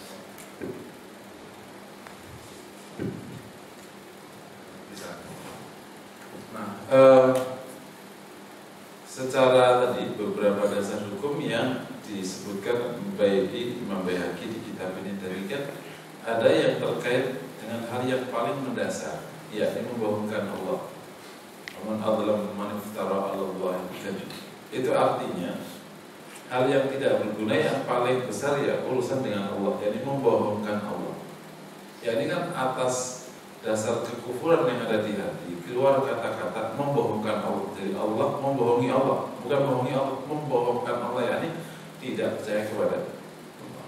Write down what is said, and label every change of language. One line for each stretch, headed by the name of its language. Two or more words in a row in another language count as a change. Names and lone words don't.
Indonesian: Bisa. Nah, secara tadi beberapa dasar hukum yang disebutkan Imam Baihaqi di kitab ini tadi kan ada yang terkait dengan hal yang paling mendasar, yakni membohongkan Allah.
Arabic: من أظلم من افترى على الله كذب.
Indonesian: Itu artinya hal yang tidak berguna yang paling besar ya urusan dengan Allah, yakni membohongkan Allah. Ya ini kan atas dasar kekufuran yang ada di hati keluar kata-kata membohongkan Allah. Jadi Allah membohongi Allah, bukan membohongi Allah, membohongkan Allah, yakni tidak percaya kepada Allah.